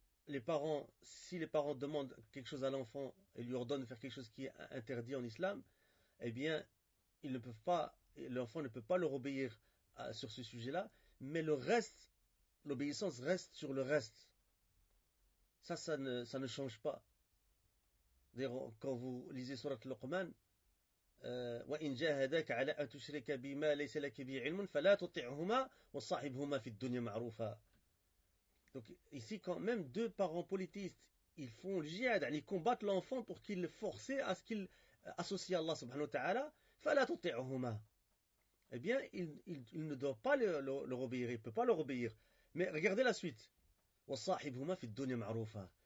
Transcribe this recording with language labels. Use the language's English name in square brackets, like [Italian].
[French] les parents, si les parents demandent quelque chose à l'enfant et lui ordonnent de faire quelque chose qui est interdit en islam, eh bien, ils ne peuvent pas, l'enfant ne peut pas leur obéir sur ce sujet-là, mais le reste, l'obéissance reste sur le reste. Ça ne change pas. D'ailleurs, quand vous lisez sourate Luqman, [Arabic] وإن جاهداك على أن تشرك بما ليس لك به علم فلا تطعهما وصاحبهما في الدنيا معروفا. [French] Donc ici, quand même deux parents polythéistes, ils font le jihad, ils combattent l'enfant pour qu'il le force à ce qu'il associe à Allah subhanahu wa ta'ala, [Arabic] فَلَا تُطِعُهُمَا. [French] Eh bien, il ne doit pas leur obéir, il ne peut pas leur obéir. Mais regardez la suite. [Arabic] وَصَاحِبْهُمَا فِي الدُّنْيَا مَعْرُوفًا.